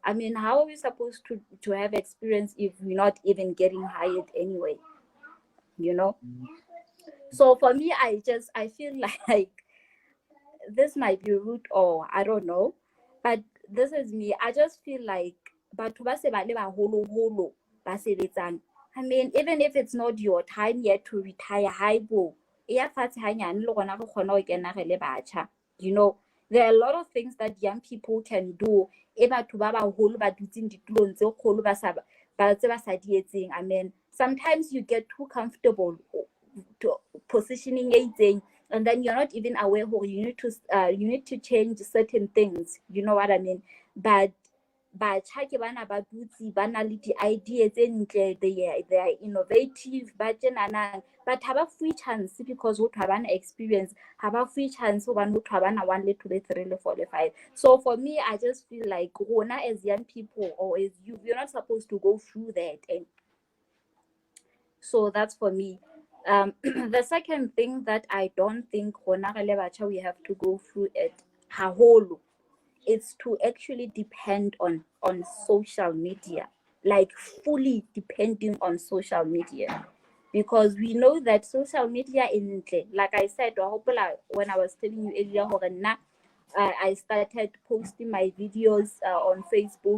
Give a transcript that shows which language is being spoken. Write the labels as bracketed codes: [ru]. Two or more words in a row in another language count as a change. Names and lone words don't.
[en] I mean, how are we supposed to have experience if we're not even getting hired anyway? You know. So for me, I feel like this might be rude or I don't know, but this is me. I just feel like [st] batho ba se ba le baholo ba sebetsang. [en] I mean, even if it's not your time yet to retire, [st] haibo ya fatshe hanyane le gona re kgona ho kena re le batjha. [en] You know, there are a lot of things that young people can do. [st] E batho ba baholo ba dutseng ditulong tse kgolo ba tse ba sa di etseng. [en] I mean, sometimes you get too comfortable to positioning [st] e itseng, [en] and then you're not even aware who you need to change certain things, you know what I mean. [st] But batjha ke bana ba dutse ba na le di-idea tse ntle, [en] they are innovative [st] ba tjenanang, but ha ba fuwe chance because ho thwe ha bana experience, ha ba fuwe chance hobane ho thwe ha bana 1 le 2 le 3 le 4 le 5. [en] So for me, I just feel like rona as young people or as youth, you're not supposed to go through that. And so that's for me. The second thing that I don't think we have to go through it haholo, it's to actually depend on social media, like fully depending on social media, because we know that social media in, like I said, when I was telling you earlier, I started posting my videos on Facebook.